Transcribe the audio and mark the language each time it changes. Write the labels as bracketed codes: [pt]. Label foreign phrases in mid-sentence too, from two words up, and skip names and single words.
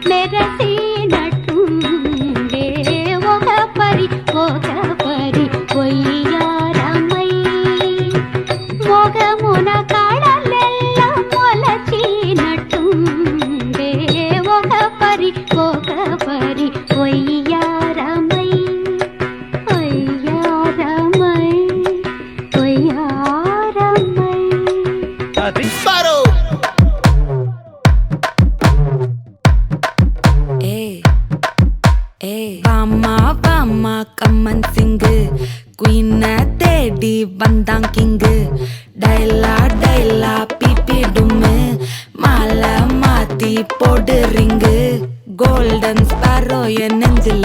[te] మెరసినట్టుండే ఒక పరి కొయ్యారమై మొగమున కడలెల్ల మొలచినట్టుండే ఒక పరి కొయ్యారమై కొయ్యారమై కొయ్యారమై అది [ta] வாமா வாமா [en] come on sing [ta] குயின தேடி வந்தான் கிங்கு டைலா டைலா பிபி டும்மு மாலை மாத்தி போடு ரிங்கு [en] golden sparrow [ta] என் நெஞ்சில